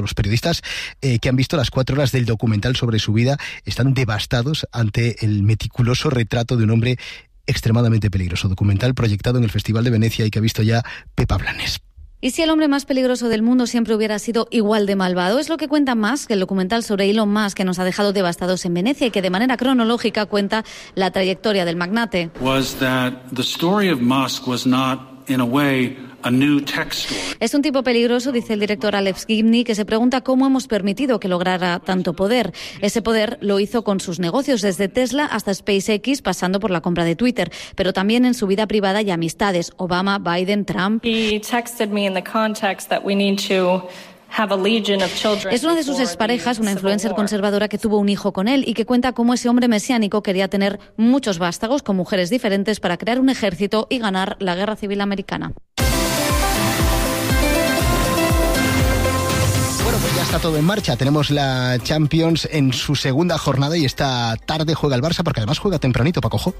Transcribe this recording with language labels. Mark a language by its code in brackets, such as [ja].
[es] Los periodistas que han visto las 4 horas del documental sobre su vida están devastados ante el meticuloso retrato de un hombre extremadamente peligroso. Documental proyectado en el Festival de Venecia y que ha visto ya Pepa Blanes. ¿Y si el hombre más peligroso del mundo siempre hubiera sido igual de malvado? Es lo que cuenta Musk, el documental sobre Elon Musk, que nos ha dejado devastados en Venecia y que de manera cronológica cuenta la trayectoria del magnate. [en] Was that the story of Musk was not in a way a new tech story. [es] Es un tipo peligroso, dice el director Alex Gibney, que se pregunta cómo hemos permitido que lograra tanto poder. Ese poder lo hizo con sus negocios, desde Tesla hasta SpaceX, pasando por la compra de Twitter, pero también en su vida privada y amistades. Obama, Biden, Trump. [en] He texted me in the context that we need to have a legion of children. [es] Es una de sus exparejas, una influencer conservadora que tuvo un hijo con él y que cuenta cómo ese hombre mesiánico quería tener muchos vástagos con mujeres diferentes para crear un ejército y ganar la guerra civil americana. Ya está todo en marcha, tenemos la Champions en su segunda jornada y esta tarde juega el Barça, porque además juega tempranito, Paco Jo.